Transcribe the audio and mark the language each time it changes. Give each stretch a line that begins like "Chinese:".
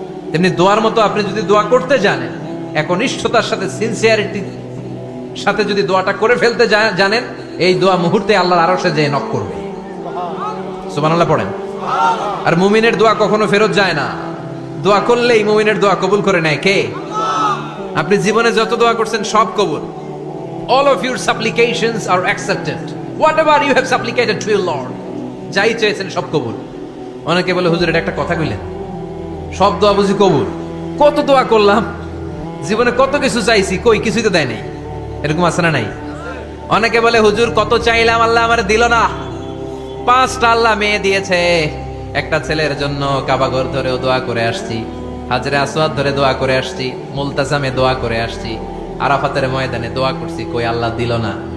Bangla: তেমনি দোয়ার মতো আপনি যদি দোয়া করতে জানেন, একনিষ্ঠতার সাথে সিনসিয়ারিটির সাথে যদি দোয়াটা করে ফেলতে জানেন, এই দোয়া মুহূর্তে আল্লাহর আরশে যেয়ে নক করবে। সুবহানাল্লাহ পড়েন। আর মুমিনের দোয়া কখনো ফেরত যায় না, দোয়া করলেই মুমিনের দোয়া কবুল করে নেয় কে? আপনি জীবনে যত দোয়া করছেন সব কবুল।
English: All of your supplications are accepted. Whatever you have supplicated to your Lord,
Bangla: যাই চেয়েছেন সব কবুল। অনেকে বলে হুজুর এটা একটা কথা কইলেন, সব দোয়া বুঝি কবুল? কত দোয়া করলাম, জীবনে কত কিছু চাইছি, কই কিছুই তো দেয় নাই, এরকম আছে না নাই? অনেকে বলে হুজুর কত চাইলাম আল্লাহ আমার দিল না। 5টা আল্লাহ মেয়ে দিয়েছে, একটা ছেলের জন্য কাবাঘর ধরেও দোয়া করে আসছি, হাজরে আসওয়াদ ধরে দোয়া করে আসছি, মুলতাজামে দোয়া করে আসছি, আরাফাতের ময়দানে দোয়া করছি, কই আল্লাহ দিল না।